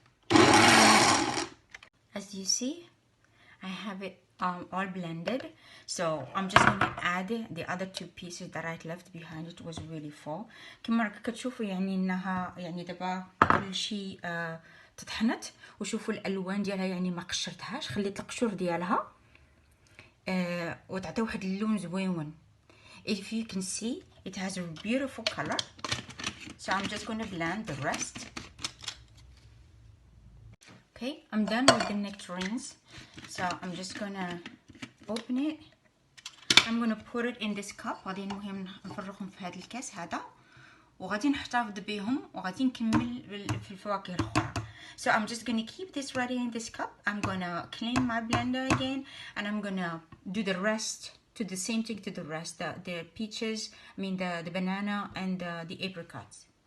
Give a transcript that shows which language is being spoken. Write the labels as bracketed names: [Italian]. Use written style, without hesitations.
[English] As you see, I have it all blended, so I'm just gonna add the other 2 pieces that I left behind. It was really full. [Arabic] كما راك كتشوفوا يعني انها يعني دابا كل شيء تطحنت، وشوفوا الالوان ديالها يعني ما قشرتهاش، خليت القشور ديالها وتعطي واحد اللون زويون. [English] If you can see, it has a beautiful color. So I'm just going to blend the rest. Okay, I'm done with the nectarines, so I'm just gonna open it. I'm gonna put it in this cup. [Arabic] غادي المهم نفرغهم في هذا الكاس هذا، وغادي نحتفظ بهم، وغادي نكمل في الفواكه الاخرى. [English] So I'm just gonna keep this ready in this cup. I'm gonna clean my blender again, and I'm gonna do the rest, to the same thing to the rest, the peaches, the banana and the apricots.